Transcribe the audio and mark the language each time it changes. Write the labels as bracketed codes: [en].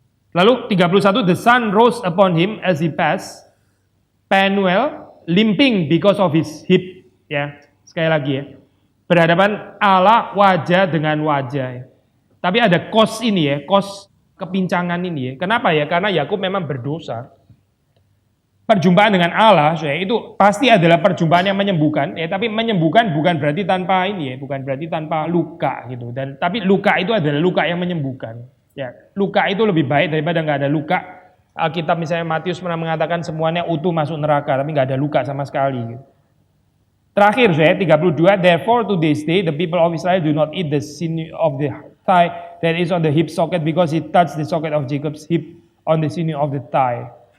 [id] Lalu 31, [en] the sun rose upon him as he passed, Penuel, limping because of his hip. [id] Ya, sekali lagi ya, berhadapan Allah wajah dengan wajah. Tapi ada kos ini ya, kos kepincangan ini ya. Kenapa ya? Karena Yakub memang berdosa. Perjumpaan dengan Allah, ya, itu pasti adalah perjumpaan yang menyembuhkan, ya. Tapi menyembuhkan bukan berarti tanpa ini, ya, bukan berarti tanpa luka, gitu. Dan tapi luka itu adalah luka yang menyembuhkan. Ya, luka itu lebih baik daripada nggak ada luka. Alkitab misalnya Matius pernah mengatakan semuanya utuh masuk neraka, tapi nggak ada luka sama sekali. Gitu. Terakhir, saya 32. [en] Therefore to this day the people of Israel do not eat the sinew of the thigh that is on the hip socket because it touched the socket of Jacob's hip on the sinew of the thigh.